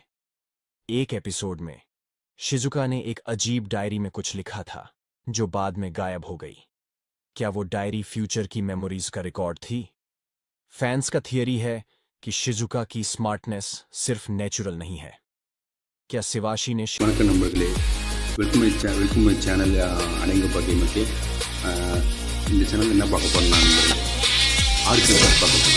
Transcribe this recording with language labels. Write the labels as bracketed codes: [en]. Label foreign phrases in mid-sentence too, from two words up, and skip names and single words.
[hi] एक एपिसोड में शिजुका ने एक अजीब डायरी में कुछ लिखा था जो बाद में गायब हो गई। क्या वो डायरी फ्यूचर की मेमोरीज का रिकॉर्ड थी? फैंस का थियरी है कि शिजुका की स्मार्टनेस सिर्फ नेचुरल नहीं है। क्या शिवाशी ने [ta] வணக்கம் நண்பர்களே, [en] welcome my channel [ta] அடங்கப்பா கேமுக்கு. இந்த சேனல் என்ன பார்க்க போறோம்னா ஆர்பி பாக்ஸ் பார்க்க போகிறோம்.